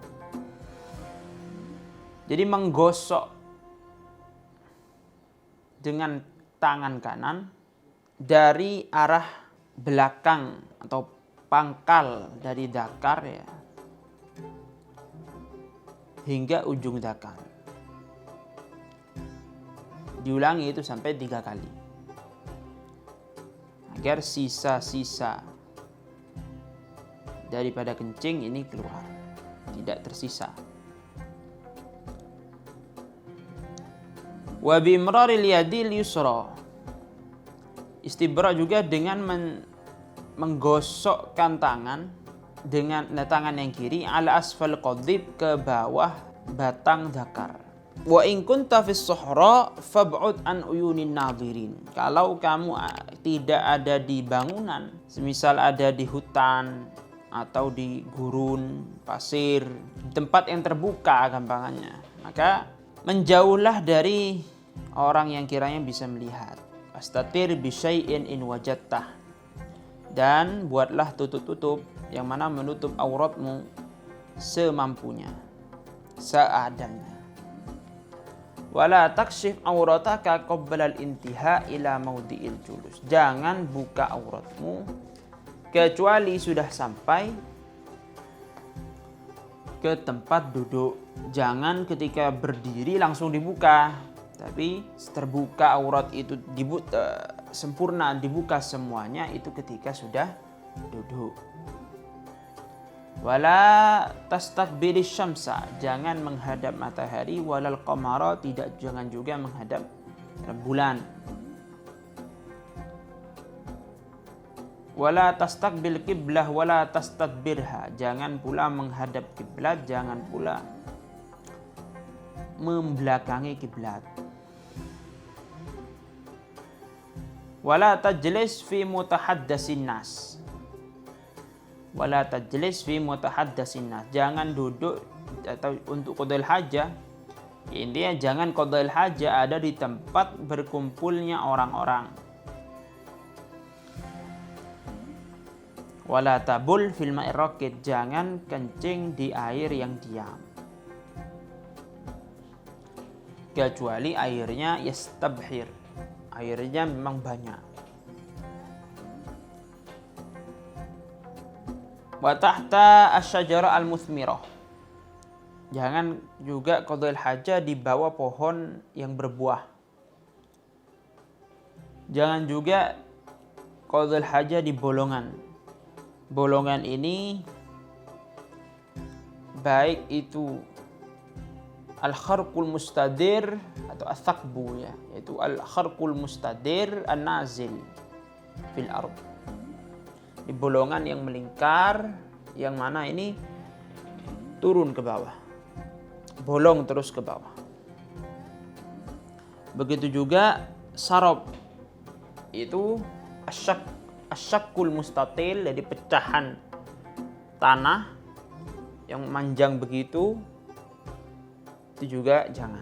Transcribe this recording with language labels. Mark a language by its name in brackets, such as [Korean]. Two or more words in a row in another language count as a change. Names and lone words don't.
[Indonesian] Jadi menggosok dengan tangan kanan dari arah belakang atau pangkal dari dakar, ya, hingga ujung dakar. Diulangi itu sampai 3 kali agar sisa-sisa daripada kencing ini keluar, tidak tersisa. [Arabic] وبإمرار اليد اليسرى. [Indonesian] Istibra juga dengan menggosokkan tangan dengan tangan yang kiri [Arabic] على أسفل القضيب, [Indonesian] ke bawah batang dakar. [Arabic] وإن كنت في الصحراء فابعد عن عيون الناظرين. [Indonesian] Kalau kamu tidak ada di bangunan, semisal ada di hutan atau di gurun, pasir, tempat yang terbuka gampangannya, maka menjauhlah dari orang yang kiranya bisa melihat. [Arabic] استتر بشيء إن وجدته. [Indonesian] Dan buatlah tutup-tutup yang mana menutup auratmu semampunya, seadanya. [Arabic] ولا تكشف عورتك قبل الانتهاء إلى موضع الجلوس. [Indonesian] Jangan buka auratmu kecuali sudah sampai ke tempat duduk. Jangan ketika berdiri langsung dibuka, tapi terbuka aurat itu sempurna dibuka semuanya itu ketika sudah duduk. [Arabic] ولا تستقبل الشمس, [Indonesian] jangan menghadap matahari, [Arabic] ولا القمر, [Indonesian] jangan juga menghadap bulan. [Arabic] ولا تستقبل القبلة ولا تستدبرها, [Indonesian] jangan pula menghadap kiblat, jangan pula membelakangi kiblat. [Arabic] ولا تجلس في متحدث الناس. ولا تجلس في متحدث الناس. [Indonesian] Jangan duduk atau untuk [Arabic] قضاء الحاجة. [Indonesian] Intinya jangan [Arabic] قضاء الحاجة [Indonesian] ada di tempat berkumpulnya orang-orang. [Arabic] ولا تبل في الماء الراكد. [Indonesian] Jangan kencing di air yang diam. Kecuali airnya yastabhir, airnya memang banyak. [Arabic] وتحت الشجرة المثمرة. [Indonesian] Jangan juga [Arabic] قضاء الحاجة [Indonesian] di bawah pohon yang berbuah. Jangan juga [Arabic] قضاء الحاجة [Indonesian] di bolongan. Bolongan ini baik itu [Arabic] الخرق المستدير [Indonesian] atau as-saqbu, ya, yaitu [Arabic] الخرق المستدير النازل في الأرض. [Indonesian] Di bolongan yang melingkar, yang mana ini turun ke bawah, bolong terus ke bawah. Begitu juga sarab, itu [Arabic] الشق المستطيل, [Indonesian] jadi pecahan tanah yang manjang begitu, itu juga jangan.